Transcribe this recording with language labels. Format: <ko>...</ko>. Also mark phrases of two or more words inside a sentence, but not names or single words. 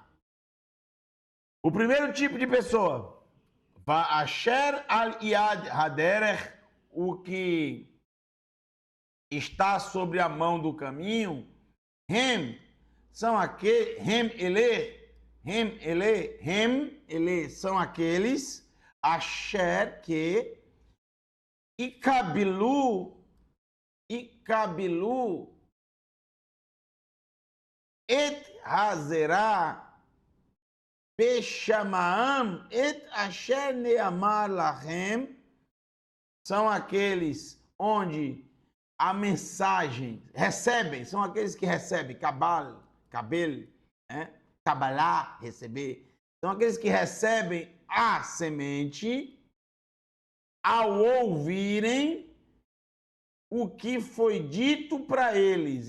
<pt>O primeiro tipo de pessoa,</pt> <he>ואשר על יד הדרך,</he> <pt>o que está sobre a mão do caminho, são aqueles, são aqueles,</pt> <he>Asher, que, יקבלו את הזרע בשמעם את אשר נאמר להם,</he> <pt>são aqueles onde a mensagem recebem, são aqueles que recebem, cabel, né? Cabalá, receber, são aqueles que recebem a semente ao ouvirem o que foi dito para eles.</pt>